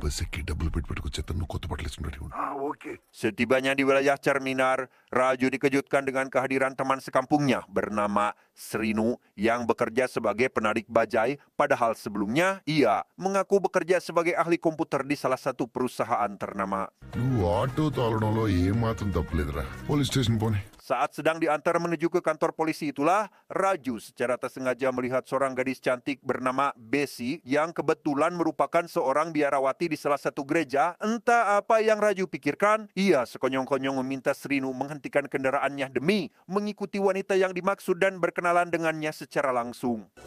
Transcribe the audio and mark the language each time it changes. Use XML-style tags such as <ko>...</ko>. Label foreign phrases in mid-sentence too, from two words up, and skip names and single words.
<id>Setibanya di wilayah Charminar, Raju dikejutkan dengan kehadiran teman sekampungnya bernama Srinu yang bekerja sebagai penarik bajai, padahal sebelumnya ia mengaku bekerja sebagai ahli komputer di salah satu perusahaan ternama.</id> <te>నువ్వు ఆటో తోలడంలో ఏమాత్రం తప్పులేదురా</te> <en>police station</en> <te>పోనీ.</te> <id>Saat sedang diantar menuju ke kantor polisi itulah, Raju secara tersengaja melihat seorang gadis cantik bernama Besi yang kebetulan merupakan seorang biarawati di salah satu gereja. Entah apa yang Raju pikirkan, ia sekonyong-konyong meminta Srinu menghentikan kendaraannya demi mengikuti wanita yang dimaksud dan berkenalan dengannya secara langsung.</id>